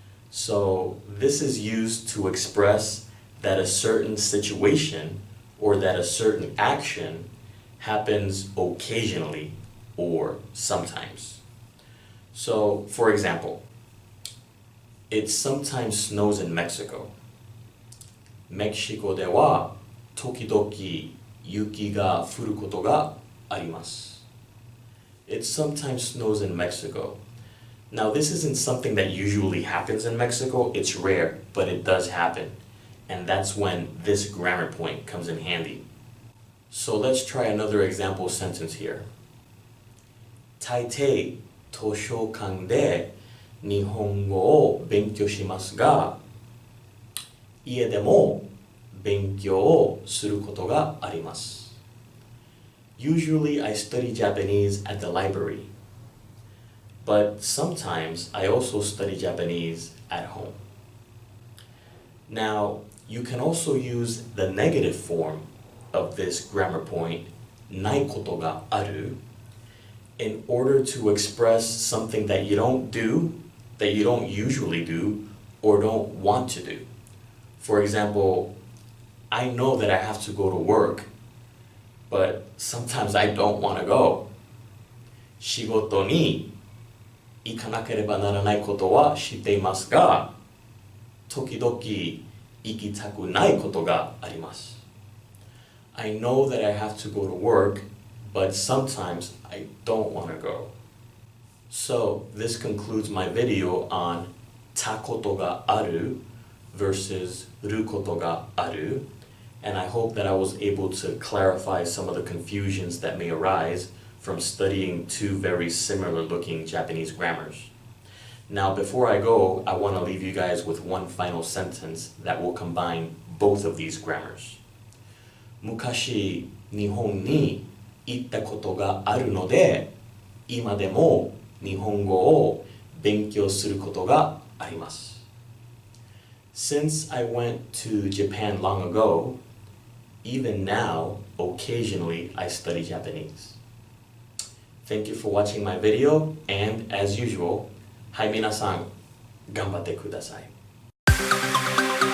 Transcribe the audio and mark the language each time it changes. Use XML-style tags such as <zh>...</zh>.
<en>So this is used to express that a certain situation or that a certain action happens occasionally or sometimes. So, for example, it sometimes snows in Mexico.</en> <ja>メキシコでは時々雪が降ることがあります.</ja> <en>It sometimes snows in Mexico. Now, this isn't something that usually happens in Mexico. It's rare, but it does happen. And that's when this grammar point comes in handy. So let's try another example sentence here.</en> <ja>大抵図書館で日本語を勉強しますが、家でも勉強をすることがあります.</ja> <en>Usually I study Japanese at the library, but sometimes I also study Japanese at home. Now, you can also use the negative form of this grammar point, ないことがある, in order to express something that you don't do, that you don't usually do, or don't want to do. For example, I know that I have to go to work, but sometimes I don't want to go.</en> <ja>仕事に行かなければならないことは知っていますが、時々行きたくないことがあります.</ja> <en>I know that I have to go to work, but sometimes I don't want to go. So, this concludes my video on たことがある versus ることがある, and I hope that I was able to clarify some of the confusions that may arise from studying two very similar looking Japanese grammars. Now, before I go, I want to leave you guys with one final sentence that will combine both of these grammars.</en> <ja>昔、日本に行ったことがあるので、今でも日本語を勉強することがあります.</ja> <en>Since I went to Japan long ago, even now, occasionally I study Japanese. Thank you for watching my video, and as usual,</en> <ja>はい、皆さん、頑張ってください。</ja>